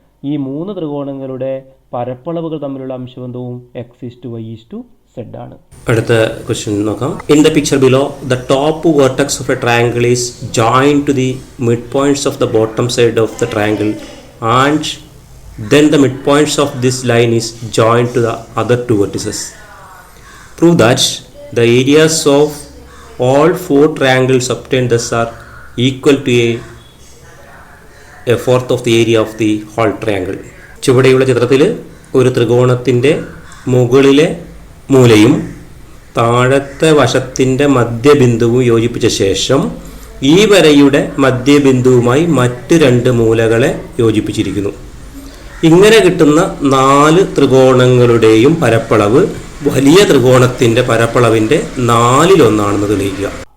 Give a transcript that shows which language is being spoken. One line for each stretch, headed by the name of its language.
Malayalam: ഈ 3 ത്രികോണങ്ങളുടെ പരപ്പളവുകൾ തമ്മിലുള്ള അംശബന്ധവും X east Y east Z ആണ്. അടുത്ത ക്വസ്റ്റ്യൻ നോക്കാം.
English: In the picture below the top vertex of a triangle is joined to the mid points of the bottom side of the triangle and then the midpoints of this line is joined to the other 2 vertices. Prove that the areas of all 4 triangles obtained thus are equal to a fourth of the area of the whole triangle.
Malayalam: ചുവടെയുള്ള ചിത്രത്തിൽ ഒരു ത്രികോണത്തിൻ്റെ മുകളിലെ മൂലയും താഴത്തെ വശത്തിൻ്റെ മധ്യബിന്ദുവും യോജിപ്പിച്ച ശേഷം ഈ വരയുടെ മധ്യബിന്ദുവുമായി മറ്റ് 2 മൂലകളെ യോജിപ്പിച്ചിരിക്കുന്നു. ഇങ്ങനെ കിട്ടുന്ന 4 ത്രികോണങ്ങളുടെയും പരപ്പളവ് വലിയ ത്രികോണത്തിൻ്റെ പരപ്പളവിൻ്റെ 4/1 തെളിയിക്കുക.